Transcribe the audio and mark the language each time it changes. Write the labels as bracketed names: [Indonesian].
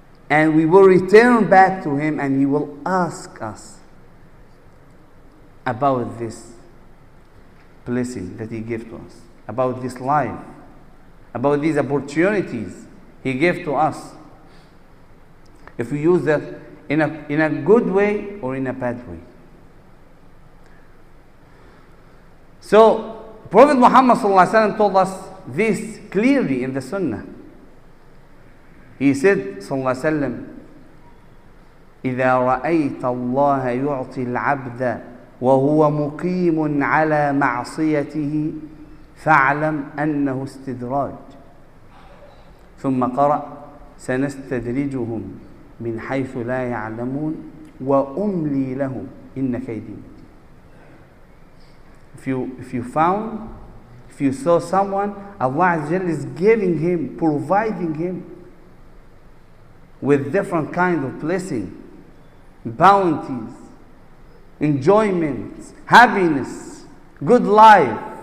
[English] And we will return back to Him, and He will ask us about this blessing that He gave to us, about this life, about these opportunities He gave to us. If we use that in a good way or in a bad way. So, Prophet Muhammad ﷺ told us this clearly in the Sunnah. He said, sallallahu alaihi wasallam, [Arabic] إذا رأيت الله يعطي العبد وهو مقيم على معصيته فاعلم أنه استدراج. ثم قرأ سنستدرجهم من حيث لا يعلمون وأملي لهم إن كيدي. [English] If you saw someone, Allah Azza wa Jalla is giving him, providing him with different kind of blessing, bounties, enjoyments, happiness, good life,